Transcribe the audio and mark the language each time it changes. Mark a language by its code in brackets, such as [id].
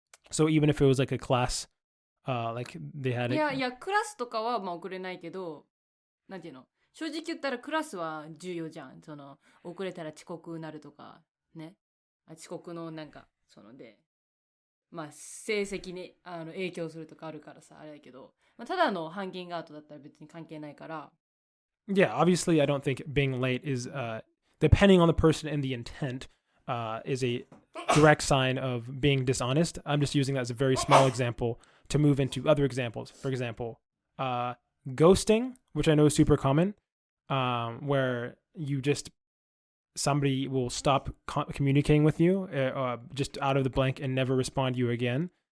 [en] So even if it was like a class, like they had [ja] いやクラスとかはまあ遅れないけど、なんていうの、正直言ったらクラスは重要じゃん。その遅れたら遅刻になるとかね、遅刻のなんかそのでまあ成績に影響するとかあるからさあれだけど、まあ、ただのハンギングアウトだったら別に関係ないから。 [en] Yeah, obviously I don't think being late is depending on the person and the intent is a direct sign of being dishonest. I'm just using that as a very small example to move into other examples. For example, ghosting, which I know is super common, where somebody will stop communicating with you just out of the blank and never respond to you again.